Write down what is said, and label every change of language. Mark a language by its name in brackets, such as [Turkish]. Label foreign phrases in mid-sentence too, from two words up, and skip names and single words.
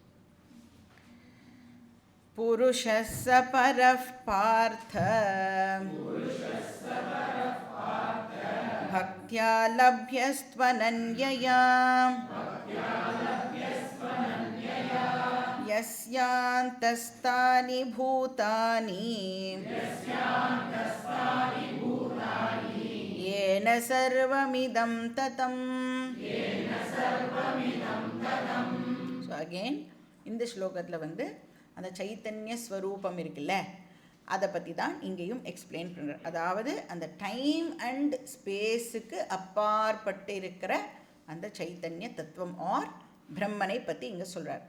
[Sanskrit] पुरुषस्स परः पार्थ भक्त्या लभ्यस्त्वनन्यया यस्यान्तस्तानि भूतानि येन सर्वमिदं ततम्. [English] So again, [Tamil] இந்த ஸ்லோகத்தில் வந்து அந்த சைத்தன்ய ஸ்வரூபம் இருக்குல்ல, அதை பற்றி தான் இங்கேயும் எக்ஸ்பிளைன் பண்ணுற. அதாவது அந்த [English] time and spaceக்கு [Tamil] அப்பாற்பட்டு இருக்கிற அந்த சைத்தன்ய தத்துவம் ஆர் பிரம்மனை பற்றி இங்கே சொல்கிறார்.